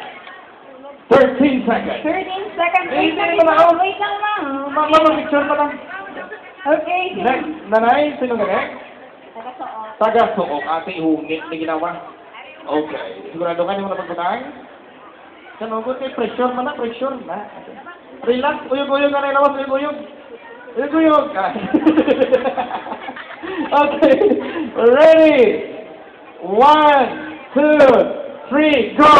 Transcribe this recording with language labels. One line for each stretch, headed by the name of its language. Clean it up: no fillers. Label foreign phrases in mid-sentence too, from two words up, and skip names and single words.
English: 13 seconds. 13 seconds.
Filipino: Wait lang lang. Mama, picture pa lang. Okay. Next, nanay, sino galing? Taga-suot.
Hiligaynon: Taga-suok, ate ihungit na ginawa. Okay.
Filipino: Sigurado ka niyo na pagputang?
Hiligaynon: Kanugot kay pressure man na. Relax, uyog-uyog ka na ilawas, uyog-uyog. Uyog-uyog ka. Okay.
English: Ready? 1, 2, 3, go!